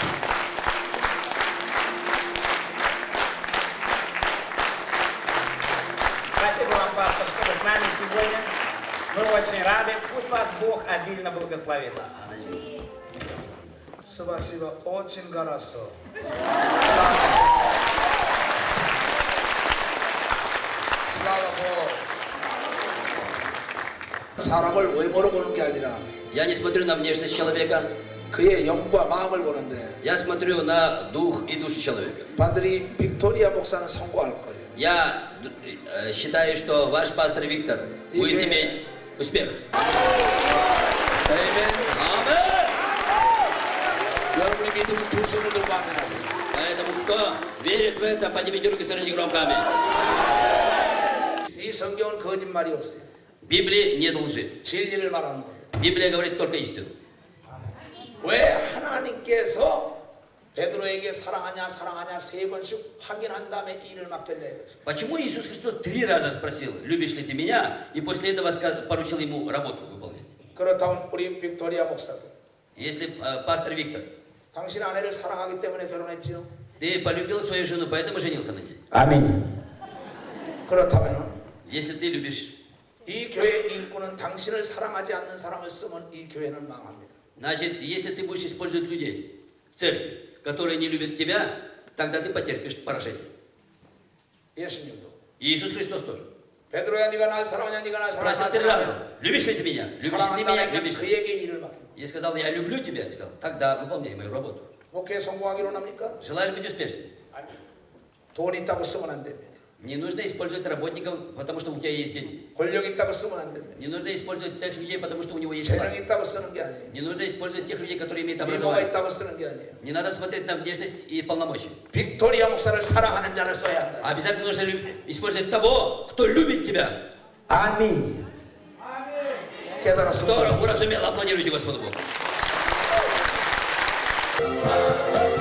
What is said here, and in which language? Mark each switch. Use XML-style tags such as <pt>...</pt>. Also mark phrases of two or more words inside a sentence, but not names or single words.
<ru>Спасибо вам, пастор, что вы с нами сегодня. Мы очень рады. Пусть вас Бог обильно благословит. Спасибо очень хорошо.</ru> <ko>사람을 외모로 보는 게 아니라</ko> <ru>Я не смотрю на внешность человека,</ru> <ko>그의 영과 마음을 보는데</ko> <ru>я смотрю на дух и душу человека.</ru> <ko>반드시 빅토리아 목사는 성공할 거예요.</ko> <ru>Я считаю, что ваш пастор Виктор будет Иге. иметь успех.</ru> <ko>아멘.</ko> <ru>Аминь.</ru> <ko>여러분이 믿으면 두 손을 들고 아멘하세요.</ko> <ru>Поэтому кто верит в это, поднимите руки, скажите громко аминь.</ru> <ko>이 성경은 거짓말이 없어요.</ko> <ru>В Библии нет лжи.</ru> <ko>진리를 말하는 겁니다.</ko> <ru>Библия говорит только истину.</ru> <ko>왜 하나님께서 베드로에게 사랑하냐 사랑하냐 세 번씩 확인한 다음에 일을 맡겼냐 이거죠.</ko> <ru>Почему Иисус Христос 3 раза спросил, любишь ли ты меня, и после этого поручил ему работу выполнять?</ru> <ko>그렇다면 우리 빅토리아 목사도</ko> <ru>Если пастор Виктор,</ru> <ko>당신 아내를 사랑하기 때문에 결혼했지요.</ko> <ru>ты полюбил свою жену, поэтому женился на ней.</ru> <ko>아멘. 그렇다면은</ko> <ru>Если ты любишь,</ru> <ko>이 교회 인구는 당신을 사랑하지 않는 사람을 쓰면 이 교회는 망합니다.</ko> <ru>значит, если ты будешь использовать людей в церкви, которые не любят тебя, тогда ты потерпишь поражение.</ru> <ko>예수님도</ko> <ru>Иисус Христос тоже.</ru> <ko>베드로야 네가 날 사랑하냐 네가 날</ko> <ru>Спросил 3</ru> <ko>사랑하냐</ko> <ru>раза, любишь ли ты меня? Любишь ли ты меня?</ru> <ko>사랑한다면</ko> <ru>Любишь ли?</ru> <ko>그에게 일을 맡깁니다.</ko> <ru>И сказал, я люблю тебя. И сказал, тогда выполняй мою работу.</ru> <ko>목회에 성공하기로 합니까?</ko> <ru>Желаешь быть успешным?</ru> <ko>돈 있다고 쓰면 안 됩니다.</ko> <ru>Не нужно использовать работников, потому что у тебя есть деньги.</ru> <ko>권력 있다고 쓰면 안 됩니다.</ko> <ru>Не нужно использовать тех людей, потому что у него есть</ru> <ko>재능</ko> <ru>власть.</ru> <ko>있다고 쓰는 게 아니에요.</ko> <ru>Не нужно использовать тех людей, которые имеют</ru> <ko>미모가</ko> <ru>образование.</ru> <ko>있다고 쓰는 게 아니에요.</ko> <ru>Не надо смотреть на внешность и полномочия.</ru> <ko>빅토리아 목사를 사랑하는 자를 써야 한다.</ko> <ru>Обязательно нужно использовать того, кто любит тебя.</ru> <ko>아멘. 깨달았습니다.</ko> <ru>Кто уразумел, аплодируйте Господу Богу.</ru>